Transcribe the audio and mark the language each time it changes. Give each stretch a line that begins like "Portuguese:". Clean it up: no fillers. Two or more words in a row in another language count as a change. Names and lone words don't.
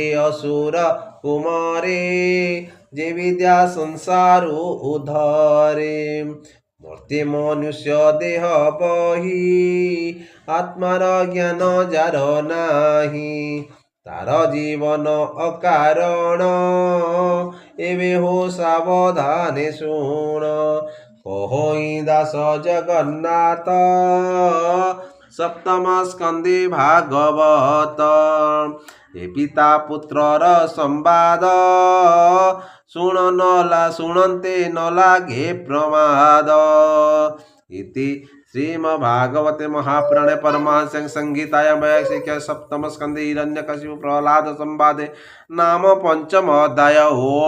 Odia: ଅସୁର କୁମାରେ ଯେ ବିଦ୍ୟା ସଂସାରୁ ଉଦ୍ଧରେ ମର୍ତ୍ତେ ମନୁଷ୍ୟ ଦେହ ବହି ଆତ୍ମାର ଜ୍ଞାନ ଯାର ନାହିଁ ତାର ଜୀବନ ଅକାରଣ ଏବେ ହୋ ସାବଧାନେ ଶୁଣ କହଇ ଦାସ ଜଗନ୍ନାଥ ସପ୍ତମ ସ୍କନ୍ଦେ ଭାଗବତ ଏ ପିତା ପୁତ୍ରର ସମ୍ବାଦ ଶୁଣନ୍ତେ ନ ଲାଗେ ପ୍ରମାଦ
Sanskrit: इति श्रीमद्भागवते महापुराणे परमहंस्यां संहितायां वैयासिके सप्तम स्कंदे हिरण्यकशिपु प्रह्लाद संवादे नाम पंचम अध्याय।